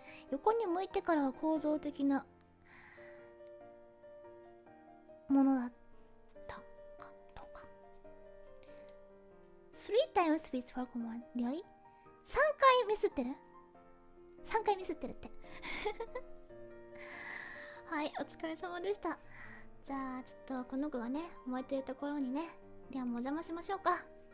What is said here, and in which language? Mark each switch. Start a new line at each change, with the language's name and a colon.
Japanese: 横に向いてからは構造的なものだったかとか。
English: 3 times with Falcon 1 really?
Japanese: 3回ミスってる ?3 回ミスってるってはい、お疲れ様でした。じゃあちょっとこの子がね燃えてるところにね、ではもうお邪魔しましょうか。